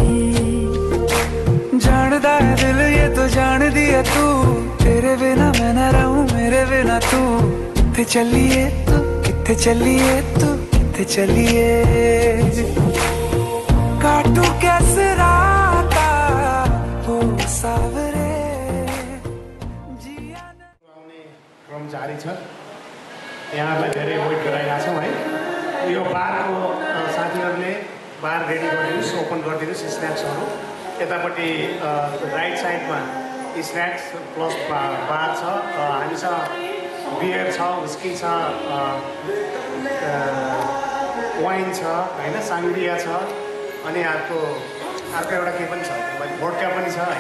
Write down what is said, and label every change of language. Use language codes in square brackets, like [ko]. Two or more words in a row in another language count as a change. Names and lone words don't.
[hi] जानदा है दिल ये तो जान दिया तू, तेरे बिना मैं ना रहूं मेरे बिना तू। [pa] किथे चलिए तू, किथे चलिए तू, किथे चलिए। [hi] काटू कैसे राता हो सावरे, जिया [ne] क्रम जारी छ। यहाँलाई धेरै वेट गराइरहेको छौँ है। यो बारको साथीहरूले बार रेडी गरिदिनुहोस्, ओपन गरिदिनुहोस् स्न्याक्सहरू। यतापट्टि [en] right sideमा snacks plus bar [ne] छ, हामीसँग बियर छ, विस्की छ, वाइन छ होइन, साङ्ग्रिया छ, अनि अर्को एउटा के पनि छ, भोड्का पनि छ है।